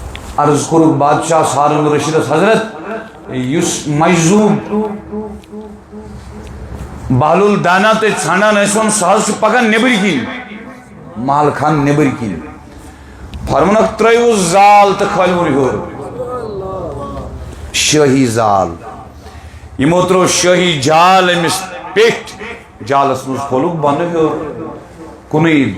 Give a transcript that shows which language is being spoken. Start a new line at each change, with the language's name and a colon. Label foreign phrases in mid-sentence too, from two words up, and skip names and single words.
Kashmiri: عرض کرو بادشاہ ہارون رشید حضرت یس مجذوب بہلول دانا تے ژھانڈان ٲسۍوُن سُہ حظ چھُ پکان نیبرۍ کِنۍ محل خان نیبرۍ کِنۍ فرمونکھ ترٲیِو زال تہٕ کھٲلِوُن ہیوٚر شٲہی زال یِمو ترٛوو شٲہی جال أمِس پیٚٹھۍ جالس منٛز کھولُکھ بۄنہٕ ہیوٚر کُنُے